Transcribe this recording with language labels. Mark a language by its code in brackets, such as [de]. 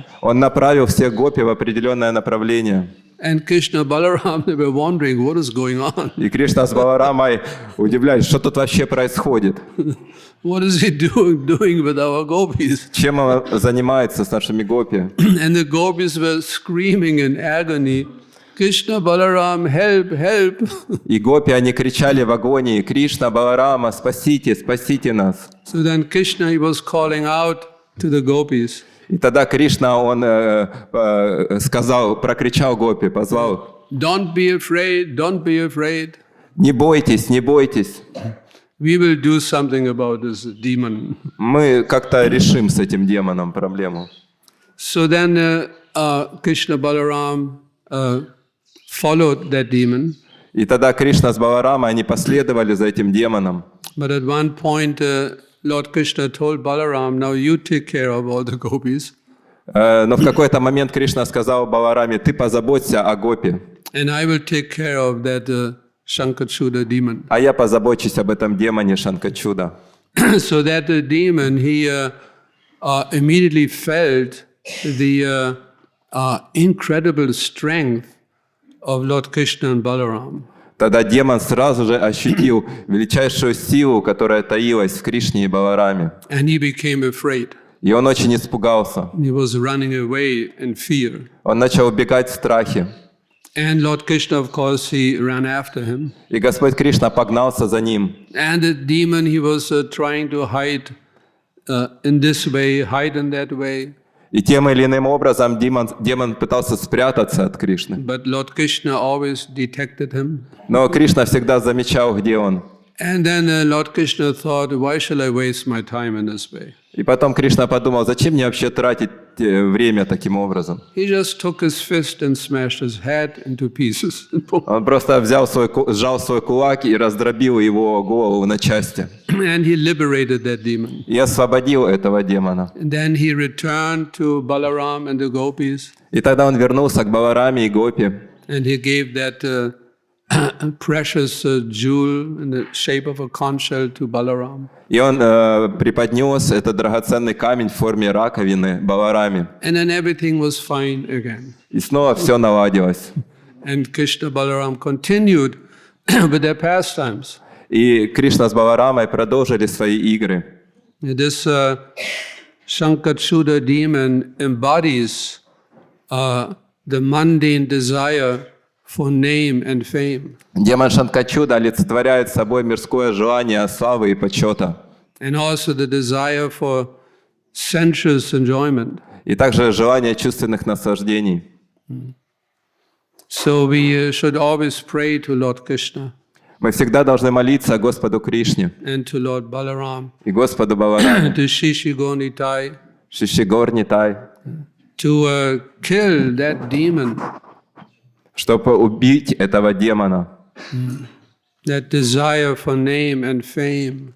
[ru] Он направил всех гопи в определенное направление. [en] And Krishna, Balaram, they were wondering what is going on. [ru] И Кришна с Баларамой удивлялись, что тут вообще происходит. [en] What is he doing with our gopis? [ru] Чем он занимается с нашими гопи? [en] And the gopis were screaming in agony, Krishna, Balaram, help, help. [ru] И гопи, они кричали в агонии, Кришна, Баларама, спасите, спасите нас. [en] So then Krishna, he was calling out to the gopis. [ru] И тогда Кришна, он сказал, прокричал гопи, позвал. [en] Don't be afraid, don't be afraid. [ru] Не бойтесь, не бойтесь. [en] We will do something about this demon. [ru] Мы как-то решим с этим демоном проблему. [en] So then Krishna, Balaram followed that demon. [ru] И тогда Кришна с Баларамой, они последовали за этим демоном. [en] But at one point, Lord Krishna told Balaram, now you take care of all the gopis. [ru] Но в какой-то момент Кришна сказал Балараме, ты позаботься о гопе. [en] And I will take care of that Shankachuda demon. [ru] А я позабочусь об этом демоне Шанкачуда. [en] So that the demon, he immediately felt the incredible strength of Lord Krishna and Balaram. [ru] Тогда демон сразу же ощутил величайшую силу, которая таилась в Кришне и Балараме. [en] And he became afraid. [ru] И он очень испугался. [en] He was running away in fear. [ru] Он начал убегать в страхе. [en] And Lord Krishna, of course, he ran after him. [ru] И Господь Кришна погнался за ним. [en] And the demon, he was trying to hide in this way, hide in that way. [ru] И тем или иным образом демон пытался спрятаться от Кришны. [en] But Lord Krishna always detected him. [ru] Но Кришна всегда замечал, где он. [en] And then Lord Krishna thought, why shall I waste my time in this way? [ru] И потом Кришна подумал, зачем мне вообще тратить время таким образом? [en] He just took his fist and smashed his head into pieces. [ru] Он просто сжал свой кулак и раздробил его голову на части. [en] And he liberated that demon. [ru] И освободил этого демона. [en] And then he returned to Balaram and the gopis. [ru] И тогда он вернулся к Балараме и Гопи. [en] And he gave that precious jewel in the shape of a conch shell to Balaram. [ru] И он преподнес этот драгоценный камень в форме раковины Балараме. [en] And then everything was fine again. [ru] И снова все наладилось. [en] And Krishna Balaram continued with their pastimes. [ru] И Кришна с Баларамой продолжили свои игры. [en] This Shankachuda demon embodies the mundane desire for name and fame. [ru] Демон Шанкачуда олицетворяет собой мирское желание славы и почета. [en] And also the desire for sensuous enjoyment. [ru] И также желание чувственных наслаждений. [en] So we should always pray to Lord Krishna. [ru] Мы всегда должны молиться Господу Кришне [en] And to Lord Balaram. [ru] и Господу Балараме, [en] To Shishigonitai. [ru] Шишигорнитай, [en] To kill that demon. [ru] чтобы убить этого демона. [en] That desire for name and fame.